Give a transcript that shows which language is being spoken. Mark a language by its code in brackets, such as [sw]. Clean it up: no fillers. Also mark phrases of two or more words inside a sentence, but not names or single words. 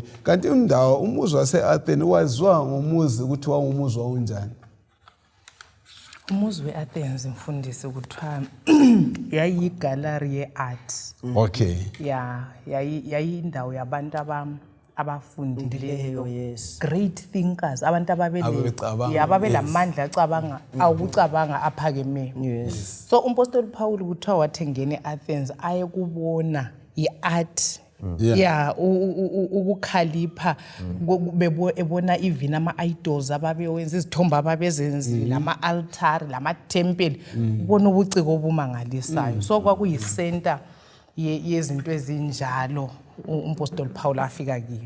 [nd] Kanti indawo umuzi wase-Athens waziwa ngomuzi ukuthi wangumuzi wawunjani? Umuzi we-Athens mfundisi kuthiwa yayigallery ye-art. [en] Okay. [nd] Yayindawo yabantu abafundileyo, [en] yes. Great thinkers, [nd] abantu ababelamandla akucabanga aphakemeyo. [en] Yes. [nd] So umpostoli Paul kuthiwa wathi ngene e-Athens ayekubona i-art, ukukhalipha, ebona even ama-idols ababewenza, izithombe ababezenzile, ama-altari, lama-tempeli, ubona ubuciko obumangalisayo. So kwakuyisenta yezinto ezinjalo umpostoli Paul afika kiyo.